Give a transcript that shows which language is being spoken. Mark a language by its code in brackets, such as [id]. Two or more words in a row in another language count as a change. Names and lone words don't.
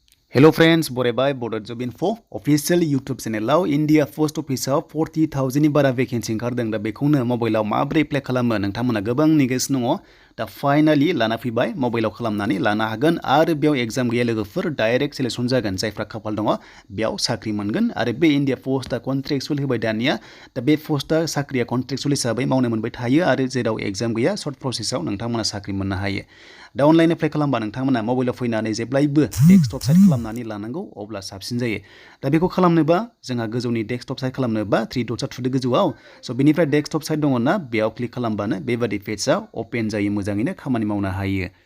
[en] Hello friends, [brx] बरायबाय Bodo Job Info [en] official YouTube channel [brx] India Post Office 40,000 नि बारा vacancy ओंखारदों दा बेखौनो मबाइलाव माब्रै एप्लाइ खालामो नोंथांमोना गोबां नेगासिनो दङ दा फाइनाली लाना फैबाय मबाइलाव खालामनानै लानो हागोन आरो बेयाव एग्जाम गैया लोगोफोर [en] direct selection [brx] जागोन जायफ्रा खाफाल दङ बेयाव साख्रि मोनगोन आरो बे इन्डिया पोस्टआ कन्ट्रेक्चुअल होबाय दानिया दा बे पोस्टआ साख्रिया कन्ट्रेक्चुअल हिसाबै मावनो मोनबाय थायो आरो जेराव एग्जाम गैया [en] short processआव [brx] नोंथांमोना साख्रि मोननो हायो दा [en] online apply [brx] खालामबा नोंथांमोना मबाइलाव फैनानै जेब्लायबो [en] desktop site [brx] खालामनानै लानांगौ अब्ला साबसिन जायो दा बेखौ खालामनोबा जोंहा गोजौनि [en] desktop site [brx] खालामनोबा 3 डट्सआ थुदो गोजौआव स' बेनिफ्राय [en] desktop site [brx] दङना बेयाव क्लिक खालामबानो बेबादि पेजआ अपेन जायो मोजाङैनो खामानि मावनो हायो